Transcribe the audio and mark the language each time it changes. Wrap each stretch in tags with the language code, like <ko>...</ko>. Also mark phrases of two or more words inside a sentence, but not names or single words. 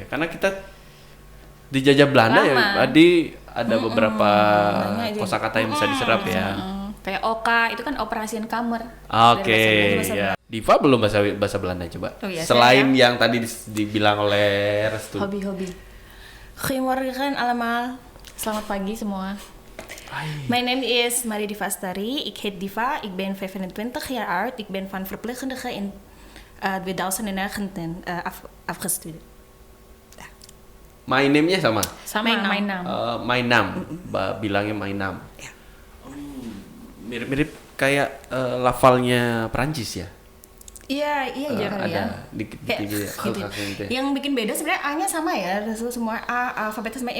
<id>Karena kita dijajah Belanda ya, Lama. tadi ada beberapa banyak aja. kosakata yang bisa diserap ya. Kayak Oka, itu kan operasian kamar. Oke, ya. Diva belum bahasa Belanda coba. Oh iya, Selain yang tadi dibilang oleh Restu. Hobi-hobi.</id> <nl>Goedemorgen allemaal.</nl> <id>Selamat pagi semua.</id> <en>My name is Marie Diva Astari.</en> <nl>Ik heet Diva. Ik ben 25 jaar oud. Ik ben van verpleegkundige in 2019 afgestudeerd.</nl> <en>My name-</en> <id>nya sama. Sama Mainam. Mainam. Mainam. Bilangnya Mainam. Ya. Mirip-mirip kayak lafalnya Perancis ya. Iya aja kali ya. Dikit-dikit Kayak ya. gitu. Gitu ya. Yang bikin beda sebenarnya A-nya sama ya, Rasul semua A, alfabetnya sama.</id>